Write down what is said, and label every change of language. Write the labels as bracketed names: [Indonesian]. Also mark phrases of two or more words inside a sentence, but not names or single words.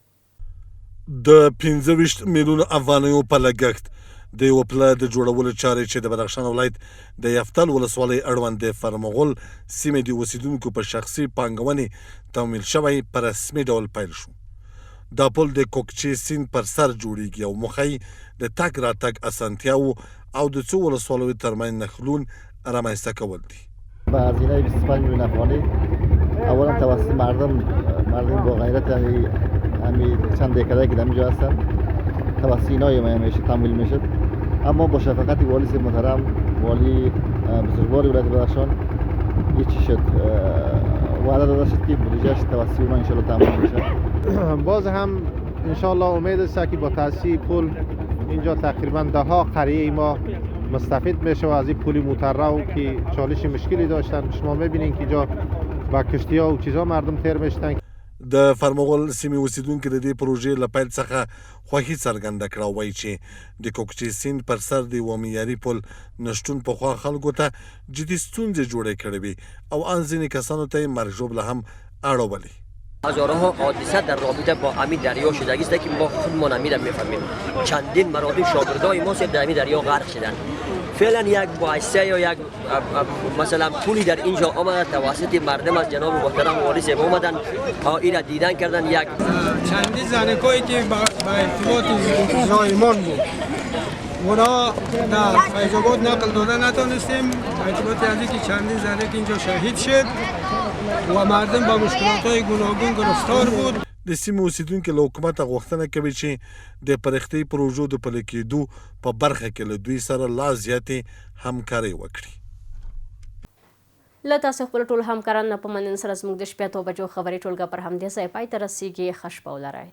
[Pashto] د 25 میلیون افغانیو په لګښت د یو پل د جوړولو چارې چې د بدخشان ولایت د یفتل ولسوالۍ اړوند د فرمغل سیمې د اوسیدونکو په شخصي پانګونې تمویل شوی په رسمي ډول پیل شو. دا پل د کوکچې سیند پر سر جوړیږي او موخه یې د تګ راتګ اسانتیاو او د څو ولسوالیو ترمنځ نښلون رامنځته کول دي. [Persian] با هزینه 25 میلیون افغانی اولا توسط مردم با غیرت همین چند دهکده که در اینجا هستن توسط اینای ما میشه تمویل میشه، اما با شفقت والی صاحب محترم، والی بزرگوار ولایت بدخشان یه چی شد وعده داده شد که بودجهش توسط اونا انشالله تمویل میشه. باز هم انشالله امید است که با تأسیس پل اینجا تقریبا 10 قریه ما مستفید میشه و از این پل مترو که چالش مشکلی داشتن. شما میبینین که اینجا با کشتی ها و چیزا مردم تیر میشتن. [Pashto] د فرمغل سیمې اوسیدونکو د دې پروژې له پیل څخه خوښي څرګنده کړه او وایي چې د کوکچې سیند پر سر د یوه معیاري پل نشتون پخوا خلکو ته جدي ستونزې جوړې کړې وي او ان ځینې کسانو ته یې مرګ ژوبله هم اړولې. [Persian] هزارها حادثه در رابطه با همین دریا شدگی است که ما خودمان همین میفهمیم. چندین مراتب شاگردای ما در همین دریا غرق شدن. فعلا یک واسطه یا یک مثلا پولی در اینجا آمده توسط مردم از جناب محترم والی صاحب آمدن ها این را دیدن کردن. یک چندین زنکایی که با ارتباط زایمان بود اونا در فیض‌آباد نقل داده نتونستیم ارتباط از اینکه چندین زنک اینجا شهید شد و مردم با مشکلات‌های گوناگون گرفتار بود. [Pashto] د سیمې اوسیدونکو له حکومته غوښتنه کوي چې د پرختي پروژو د پلي کېدو په برخه کې له دوی سره لا زیاتې همکاري وکړي. له تاسو خپل ټول همکاران په مننه سره زموږ د شپې 8 بجو خبري ټولګه پر همدې ځای پای ته رسیږي.